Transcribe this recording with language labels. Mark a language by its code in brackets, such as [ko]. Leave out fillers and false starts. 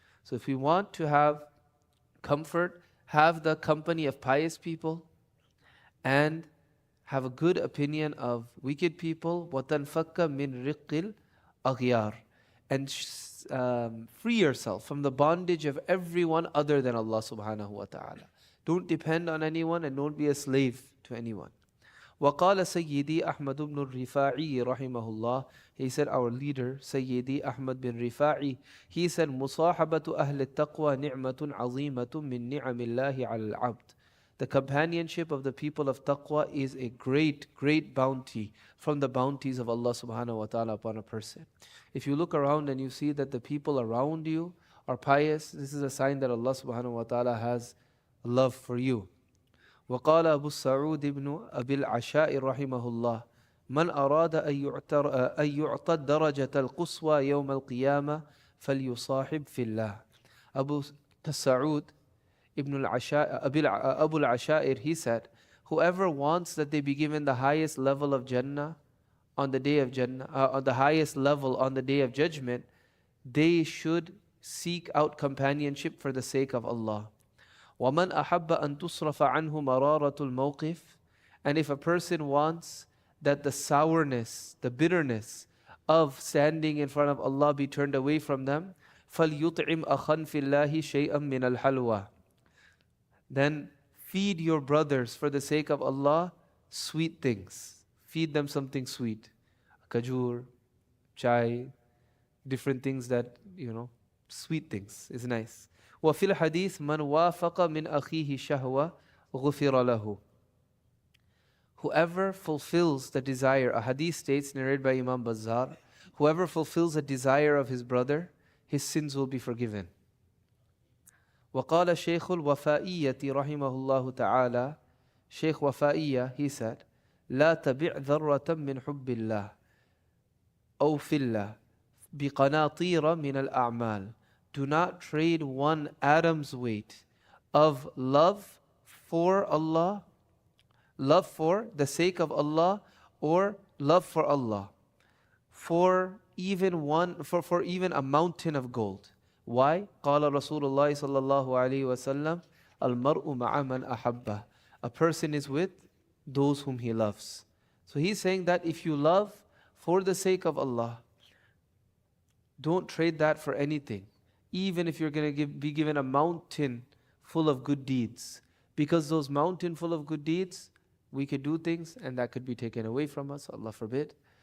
[en] So if we want to have comfort, have the company of pious people, and have a good opinion of wicked people, [ar] وَتَنْفَكَّ مِنْ رِقِّ الْأَغْيَارِ, [en] and free yourself from the bondage of everyone other than Allah subhanahu wa ta'ala. Don't depend on anyone and don't be a slave to anyone. [ar] وقال سيدي أحمد بن الرفاعي رحمه الله. [en] He said, our leader, Sayyidi Ahmad bin Rifa'i, he said, [ar] مصاحبة أهل التقوى نعمة عظيمة من نعم الله على العبد. [en] The companionship of the people of taqwa is a great, great bounty from the bounties of Allah subhanahu wa ta'ala upon a person. If you look around and you see that the people around you are pious, this is a sign that Allah subhanahu wa ta'ala has love for you. [ar] وقال أبو السعود ابن أبي العشاء رحمه الله من أراد أن يعطى الدرجة القصوى يوم القيامة فليصاحب في الله. [en] Abu Sa'ud Ibn Abu al-Ashair, he said, whoever wants that they be given the highest level of Jannah on the day of Jannah, on the highest level on the day of judgment, they should seek out companionship for the sake of Allah. [ar] وَمَنْ أَحَبَّ أَن تُصْرَفَ عَنْهُ مَرَارَةُ الْمَوْقِفِ. [en] And if a person wants that the sourness, the bitterness of standing in front of Allah be turned away from them, [ar] فَلْيُطْعِمْ أَخًا فِي اللَّهِ شَيْئًا مِنَ الْحَلْوَى. [en] Then feed your brothers for the sake of Allah sweet things. Feed them something sweet. Kajur, chai, different things that, sweet things is nice. [ar] وفي الحديث من وافق من أخيه شهوة غفر له. [en] Whoever fulfills the desire, a hadith states, narrated by Imam Bazzar, whoever fulfills the desire of his brother, his sins will be forgiven. [ar] وقال شيخ الوفائية رحمه الله تعالى, [en] Shaykh Wafa'iyya, he said, [ar] لا تبع ذرة من حب الله أو في الله بقناطير من الأعمال. [en] Do not trade one atom's weight of love for Allah, love for the sake of Allah, or love for Allah, for even a mountain of gold. Why? [ar] قال رسول الله صلى الله عليه وسلم المرء مع من أحبه. [en] A person is with those whom he loves. So he's saying that if you love for the sake of Allah, don't trade that for anything, even if you're going to be given a mountain full of good deeds. Because those mountain full of good deeds, we could do things and that could be taken away from us, Allah forbid.